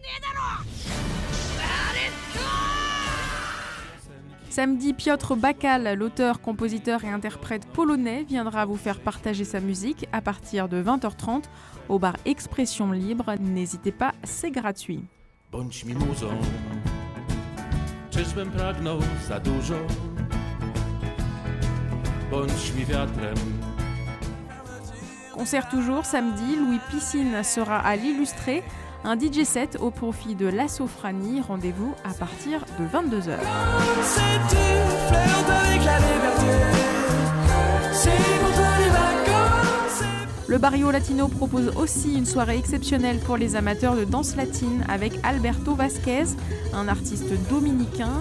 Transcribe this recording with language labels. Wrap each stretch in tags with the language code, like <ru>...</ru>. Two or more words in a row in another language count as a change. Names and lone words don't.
<fr>Samedi, Piotr Bakal, l'auteur, compositeur et interprète polonais, viendra vous faire partager sa musique à partir de 20h30 au bar Expression Libre. N'hésitez pas, c'est gratuit.</fr> <pl>Bądź mi muzą, czyżbym pragnął za dużo? Bądź mi wiatrem.</pl> <fr>Concert toujours samedi, Louis Piscine sera à l'Illustré, un DJ set au profit de la Sophranie. Rendez-vous à partir de 22h. Le Barrio Latino propose aussi une soirée exceptionnelle pour les amateurs de danse latine avec Alberto Vasquez, un artiste dominicain.</fr>